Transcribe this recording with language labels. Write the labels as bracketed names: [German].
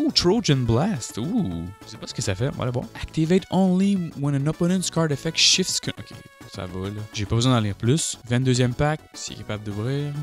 [French] Trojan Blast. Je sais pas ce que ça fait. Voilà, bon. [English] Activate only when an opponent's card effect shifts. [French] Ok, ça va là. J'ai pas besoin d'en lire plus. 22e pack, s'il est capable d'ouvrir.